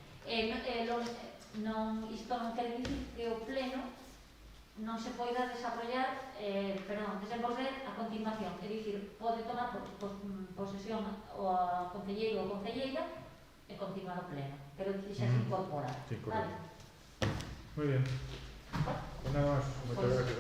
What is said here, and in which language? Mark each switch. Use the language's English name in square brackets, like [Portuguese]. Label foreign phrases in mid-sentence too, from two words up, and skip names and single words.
[Galician] Isto non quere dicir que o pleno non se poida desenvolver a continuación, é dicir, pode tomar posesión o concelleiro ou concelleira e continuar o pleno, pero xa se incorpora. [Spanish] Sí, Vale. correcto. Muy bien. Pues nada más. Muchas